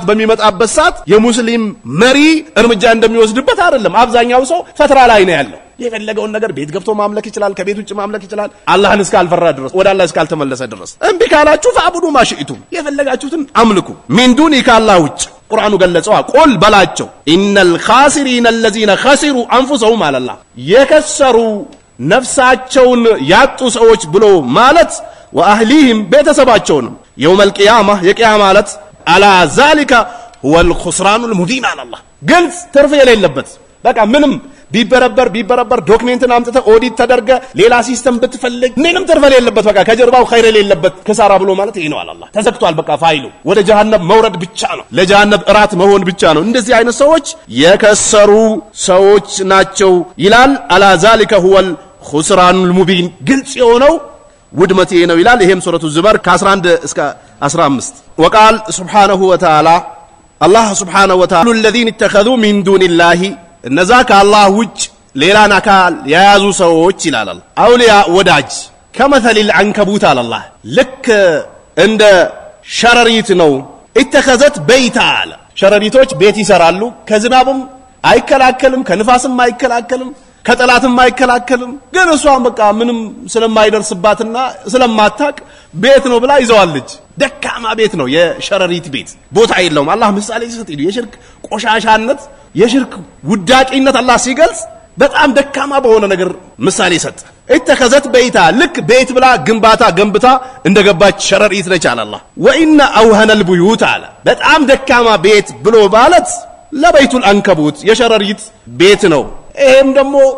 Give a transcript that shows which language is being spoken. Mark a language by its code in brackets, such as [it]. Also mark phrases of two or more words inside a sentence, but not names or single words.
[am] በሚመጣበት ሰዓት የሙስሊም መሪ እርምጃ እንደሚወስድበት አይደለም አብዛኛው ሰው ፈትራ ላይ ነው ያለው የፈለገውን ነገር ቤት ገብቶ ማምለክ ይችላል ከቤት ውጭ ማምለክ ይችላል አላህን እስካልፈራ ድረስ ወደ አላህ እስካልተመለሰ ድረስ እምቢ ካላችሁ [ar] فاعبدوا ما شئتم [am] የፈለጋችሁትን አምልኩ [ar] من دونه [am] ከአላህ ውጭ ቁርአኑ ገለጸው ቁል በላቸው [ar] إن الخاسرين الذين خسروا انفسهم على الله [am] የከሰሩ ነፍሳቸውን ያጡ ሰዎች ብሎ ማለት ወአህሊሂም ቤተሰባቸውንም [ar] يوم القيامه [am] የቂያማ ማለት [ar] على ذلك هو الخسران المبين على الله [am] ግልጽ ትርፍ የሌለበት በቃ ምንም ቢበረበር ዶክመንትን አምጥተ ኦዲት ተደርገ ሌላ ሲስተም ብትፈልግ ምንም ትርፍ የሌለበት በቃ ከጀርባው ኸይር የሌለበት ከሳራ ብሎ ማለት ይሄ ነው አላህ ተዘክቷል በቃ ፋይሉ ወደ ጀሃነም መውረድ ብቻ ነው ለጀሃነም እራት መሆን ብቻ ነው እንደዚህ አይነት ሰዎች የከሰሩ ሰዎች ናቸው ይላል አላ [ar] ذلك هو الخسران المبين [am] ግልጽ የሆነው ውድመት ነው ይላል ይሄም ሱረቱ ዙመር ከ11 እስከ 15 [ar] وقال سبحانه وتعالى الله سبحانه وتعالى الذين اتخذوا من دون الله [am] እነዛ ከአላህ ውጭ ሌላን አካል የያዙ ሰዎች ይላል አውሊያ ወዳጅ ከመሰል አንከቡት አላህ ልክ እንደ ሸረሪት ነው [ar] اتخذت بيتا [am] ሸረሪቶች ቤት ይሰራሉ ከዝናብም አይከላከልም ከንፋስም አይከላከልም ከጠላትም አይከላከልም ግን እሷን በቃ ምንም ስለማይደርስባትና ስለማታቅ ቤት ነው ብላ ይዘዋለች ደካማ ቤት ነው የሸረሪት ቤት ቦታ የለውም አላህ ምሳሌ ሲሰጥ የሽርክ ቆሻሻነት የሽርክ ውዳቂነት አላህ ሲገልጽ በጣም ደካማ በሆነ ነገር ምሳሌ ሰጠ [ar] اتخذت بيتا [am] ልክ ቤት ብላ ግንባታ ገንብታ እንደገባች ሸረሪት ነች አላህ [ar] وإن أوهن البيوت [am] አለ በጣም ደካማ ቤት ብሎ ማለት [ar] لبيت العنكبوت [am] የሸረሪት ቤት ነው ይሄም ደግሞ